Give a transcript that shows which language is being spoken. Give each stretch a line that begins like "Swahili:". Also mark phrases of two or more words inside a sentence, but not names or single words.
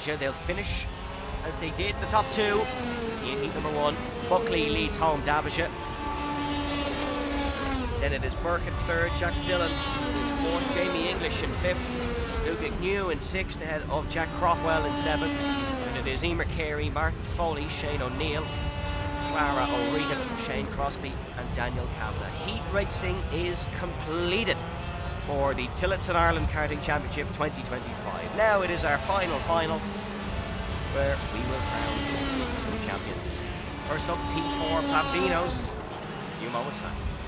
English: They'll finish as they did the top two in heat number one. Buckley leads home Davish. Then it is Burke in third, Jack Dillon in fourth, Jamie English in fifth, Luke Agnew in sixth ahead of Jack Rothwell in seventh. And it is Emer Carey, Martin Foley, Shane O'Neill, Clara O'Regan, Shane Crosby and Daniel Kavanagh. Heat racing is completed for the Tillotson Ireland Karting Championship 2025. Now it is our finals where we will crown some champions. First up, T4 Pambinos. A few moments time.